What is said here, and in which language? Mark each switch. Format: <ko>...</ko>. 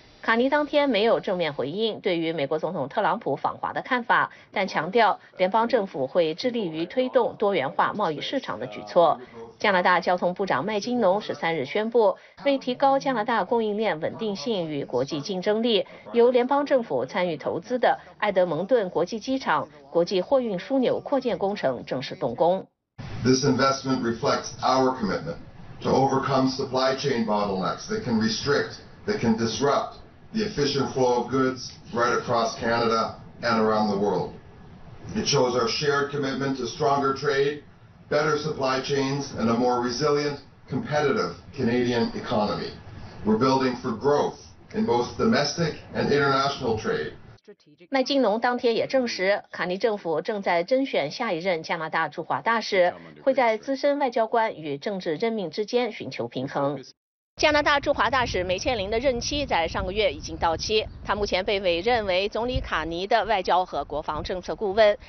<zh>卡尼当天没有正面回应对于美国总统特朗普访华的看法，但强调联邦政府会致力于推动多元化贸易市场的举措。加拿大交通部长麦金农13日宣布，为提高加拿大供应链稳定性与国际竞争力，由联邦政府参与投资的埃德蒙顿国际机场国际货运枢纽扩建工程正式动工。</zh> <en>This investment reflects our commitment to overcome supply chain bottlenecks that can restrict, that can disrupt the efficient flow of goods right across Canada and around the world. It shows our shared commitment to stronger trade. Better supply chains and a more resilient, competitive Canadian economy. We're building for growth in both domestic and international trade.</en> <zh>麦金农当天也证实，卡尼政府正在甄选下一任加拿大驻华大使，会在资深外交官与政治任命之间寻求平衡。加拿大驻华大使梅切林的任期在上个月已经到期，他目前被委任为总理卡尼的外交和国防政策顾问。</zh>